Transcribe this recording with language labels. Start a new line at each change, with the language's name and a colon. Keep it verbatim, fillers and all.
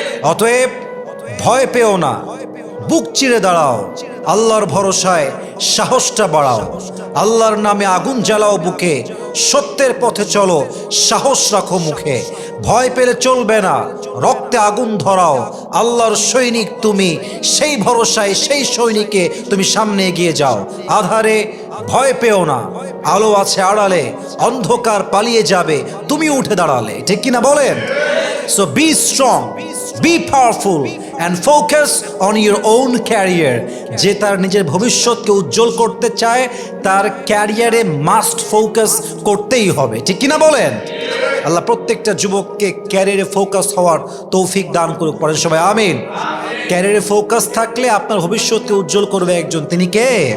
Bangla: অতএব ভয় পেও না, বুক চিরে দাঁড়াও, আল্লাহর ভরসায় সাহসটা বাড়াও, আল্লাহর নামে আগুন জ্বালাও বুকে, সত্যের পথে চলো, সাহস রাখো মুখে, ভয় পেলে চলবে না, রক্তে আগুন ধরাও, আল্লাহর সৈনিক তুমি, সেই ভরসায় সেই সৈনিকে তুমি সামনে এগিয়ে যাও। আধারে ভয় পেও না, আলো আছে আড়ালে, অন্ধকার পালিয়ে যাবে তুমি উঠে দাঁড়ালে, ঠিক কিনা বলেন?
English: So be strong, be powerful and focus on your own career.
Bangla: যে তার নিজের ভবিষ্যৎকে উজ্জ্বল করতে চায় তার ক্যারিয়ারে মাস্ট ফোকাস করতেই হবে, ঠিক কিনা বলেন? আল্লাহ প্রত্যেকটা যুবককে ক্যারিয়ারে ফোকাস হওয়ার তৌফিক দান করুক, পড়েন সবাই আমিন। ক্যারিয়ারে ফোকাস থাকলে আপনার ভবিষ্যৎকে উজ্জ্বল করবে একজন, তিনি কে?